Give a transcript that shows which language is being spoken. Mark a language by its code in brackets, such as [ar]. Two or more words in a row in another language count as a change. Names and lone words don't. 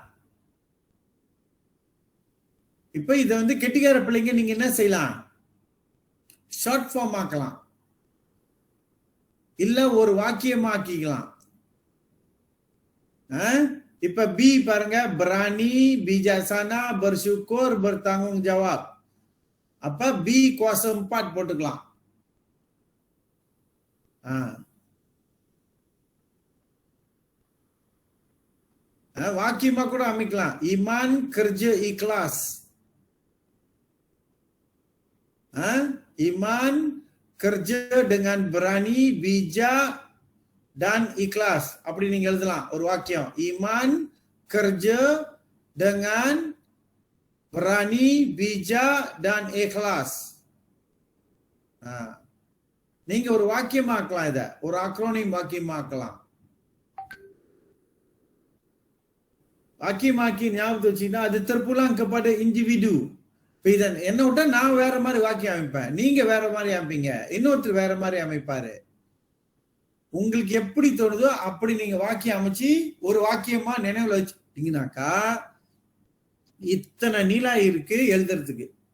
[ta] இப்ப இத வந்து கெட்டிக்கார பிள்ளைங்க நீங்க என்ன செய்யலாம்? [en] short form [ta] ஆக்கலாம், இல்ல ஒரு வாக்கியமா ஆக்கிக்கலாம். இப்ப பி பாருங்க, [ms] berani, bijaksana, bersyukur, bertanggung jawab. [ta] அப்ப பி kuasa 4 போட்டுக்கலாம். வாக்கியமா கூட அமைக்கலாம். ஈமான், [ms] kerja ikhlas. Iman, kerja dengan berani, bijak dan ikhlas. [ta] அப்படி நீங்க எழுதலாம் ஒரு வாக்கியம். [ms] Iman, kerja dengan berani, bijak dan ikhlas. [ta] நீங்க ஒரு வாக்கியமாக்கலாம், இத ஒரு அக்ரோனிம் வாக்கியமாக்கலாம். வாக்கியமாக்கி ஞாபகத்தை வச்சுன்னா அது திருப்புலாம் [ms] kepada individu. [ta] இதான் என்ன விட்டா நான் வேற மாதிரி வாக்கியம் அமைப்பேன், நீங்க வேற மாதிரி அமைப்பீங்க, இன்னொருத்தர் வேற மாதிரி அமைப்பாரு. உங்களுக்கு எப்படி தோணுதோ அப்படி நீங்க வாக்கியம் அமைச்சு ஒரு வாக்கியமா நினைவுல வச்சுட்டீங்கன்னாக்கா இத்தனை நீலா இருக்கு எழுதுறதுக்கு.